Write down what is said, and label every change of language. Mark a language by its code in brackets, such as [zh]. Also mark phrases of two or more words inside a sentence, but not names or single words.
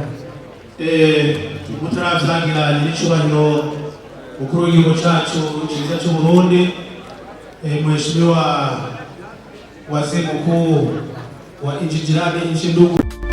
[rn] Mutaravyangira n'icyubahiro mukuru w'igihugu cyacu cyiza cy'u Burundi, [sw] Mheshimiwa Waziri Mkuu wa nchi jirani, nchi ndugu